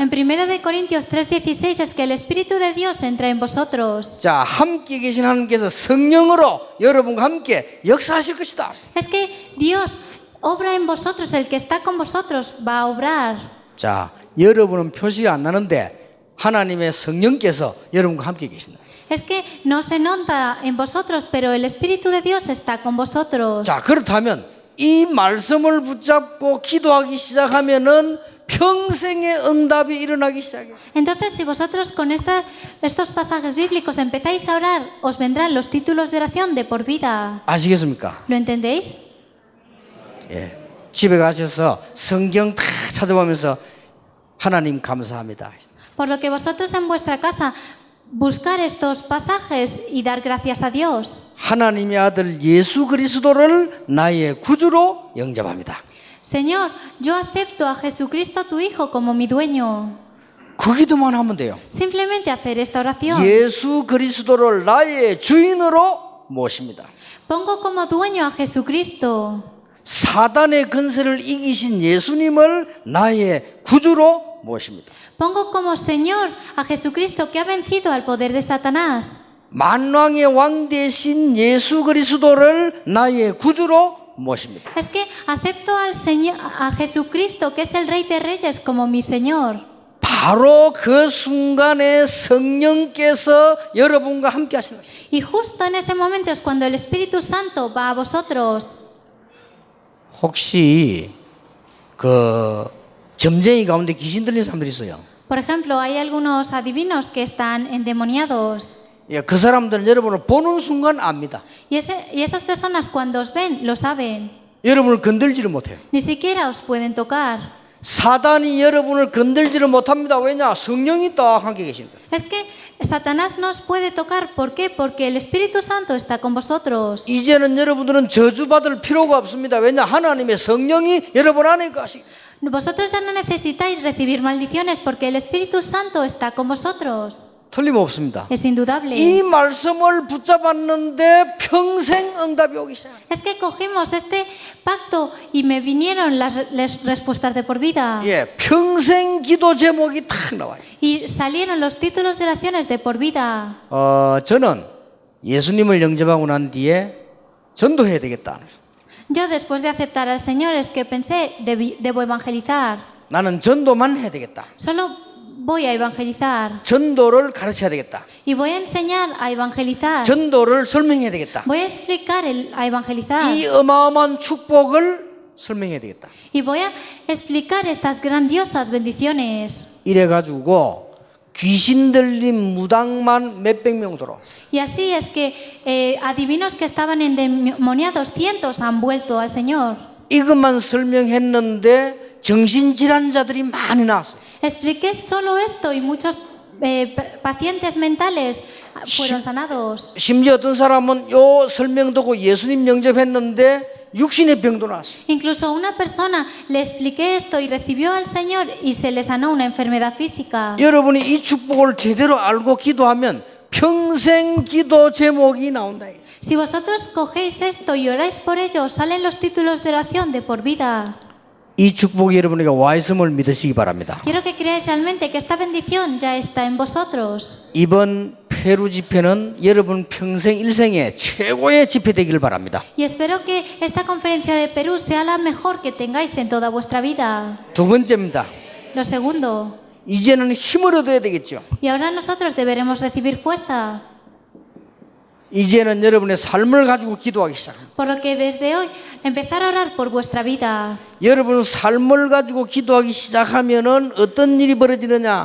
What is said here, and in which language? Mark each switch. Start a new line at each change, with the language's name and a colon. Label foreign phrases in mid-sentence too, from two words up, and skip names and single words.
Spanish: En 1 de Corintios 3:16 es que el Espíritu de Dios entra en vosotros.
Korean: 자, 함께 계신 하나님께서 성령으로 여러분과 함께 역사하실 것이다.
Spanish: Es que Dios obra en vosotros, el que está con vosotros va a obrar.
Korean: 자, 여러분은 표시가 안 나는데 하나님의 성령께서 여러분과 함께 계신다.
Spanish: Es que no se nota en vosotros, pero el Espíritu de Dios está con vosotros.
Korean: 자, 그렇다면 이 말씀을 붙잡고 기도하기 시작하면은 평생의 응답이 일어나기 시작해요.
Spanish: Entonces, si vosotros con estos pasajes bíblicos empezáis a orar, os vendrán los títulos de oración de por vida.
Korean: 아시겠습니까?
Spanish: ¿Lo entendéis?
Korean: 예. 집에 가셔서 성경 다 찾아보면서 하나님 감사합니다.
Spanish: Por lo que vosotros en vuestra casa buscar estos pasajes y dar gracias a Dios.
Korean: 하나님의 아들 예수 그리스도를 나의 구주로 영접합니다.
Spanish: Señor, yo acepto a Jesucristo tu Hijo como mi dueño.
Korean: 그 기도만 하면 돼요.
Spanish: Simplemente hacer esta oración.
Korean: 예수 그리스도를 나의 주인으로 모십니다.
Spanish: Pongo como dueño a Jesucristo.
Korean: 사단의 근세를 이기신 예수님을 나의 구주로 모십니다.
Spanish: Pongo como Señor a Jesucristo que ha vencido al poder de Satanás.
Korean: 만왕의 왕 되신 예수 그리스도를 나의 구주로 모십니다.
Spanish: Es que acepto al Señor, a Jesucristo que es el Rey de Reyes como mi Señor.
Korean: 바로 그 순간에 성령께서 여러분과 함께 하시는 것입니다.
Spanish: Y justo en ese momento es cuando el Espíritu Santo va a vosotros.
Korean: 혹시 그 점쟁이 가운데 귀신 들린 사람들이 있어요.
Spanish: Por ejemplo, hay algunos adivinos que están endemoniados.
Korean: 예, 그 사람들은 여러분을 보는 순간 압니다.
Spanish: Y esas personas cuando os ven, lo saben.
Korean: 여러분을 건들지를 못해요.
Spanish: Ni siquiera os pueden tocar.
Korean: 사단이 여러분을 건들지를 못합니다. 왜냐? 성령이 딱 함께 계십니다.
Spanish: Es que Satanás no os puede tocar. ¿Por qué? Porque el Espíritu Santo está con vosotros.
Korean: 이제는 여러분들은 저주받을 필요가 없습니다. 왜냐? 하나님의 성령이 여러분 안에 가시.
Spanish: Vosotros ya no necesitáis recibir maldiciones porque el Espíritu Santo está con vosotros.
Korean: 틀림없습니다.
Spanish: Es indudable.
Korean: 이 말씀을 붙잡았는데 평생 응답이 오기 시작합니다.
Spanish: Es que cogimos este pacto y me vinieron las respuestas de por vida.
Korean: 예, 평생 기도 제목이 탁 나와요.
Spanish: Y salieron los títulos de oraciones de por vida.
Korean: 저는 예수님을 영접하고 난 뒤에 전도해야 되겠다.
Spanish: Yo después de aceptar al Señor es que pensé, debo evangelizar.
Korean: 나는 전도만 해야 되겠다.
Spanish: Solo voy a evangelizar
Korean: 전도를 가르쳐야 되겠다.
Spanish: y voy a enseñar a evangelizar.
Korean: 전도를 설명해야 되겠다.
Spanish: Voy a explicar a evangelizar
Korean: 이 어마어마한 축복을 설명해야 되겠다.
Spanish: y voy a explicar estas grandiosas bendiciones.
Korean: 이래가지고 귀신 들린 무당만 몇백 명 돌아왔어요.
Spanish: Y así es que adivinos que estaban endemoniados, cientos han vuelto al Señor.
Korean: 이것만 설명했는데 정신질환자들이 많이 나왔어요.
Spanish: Expliqué solo esto y muchos pacientes mentales fueron sanados.
Korean: 심지어 어떤 사람은 요 설명 듣고 예수님 영접했는데 육신의 병도 나왔어요.
Spanish: Incluso a una persona le expliqué esto y recibió al Señor y se le sanó una enfermedad física.
Korean: 여러분이 이 축복을 제대로 알고 기도하면 평생 기도 제목이 나온다.
Spanish: Si vosotros cogéis esto y oráis por ello, os salen los títulos de oración de por vida.
Korean: 이 축복이 여러분에게 와 있음을 믿으시기 바랍니다.
Spanish: Quiero que creáis realmente que esta bendición ya está en vosotros.
Korean: 이번 페루 집회는 여러분 평생 일생에 최고의 집회 되기를 바랍니다.
Spanish: Y espero que esta conferencia de Perú sea la mejor que tengáis en toda vuestra vida.
Korean: 두 번째입니다.
Spanish: Lo segundo,
Korean: 이제는 힘을 얻어야 되겠죠.
Spanish: y ahora nosotros deberemos recibir fuerza.
Korean: 이제는 여러분의 삶을 가지고 기도하기 시작합니다.
Spanish: Por lo que desde hoy empezar a orar por vuestra vida.
Korean: 여러분 삶을 가지고 기도하기 시작하면은 어떤 일이 벌어지느냐?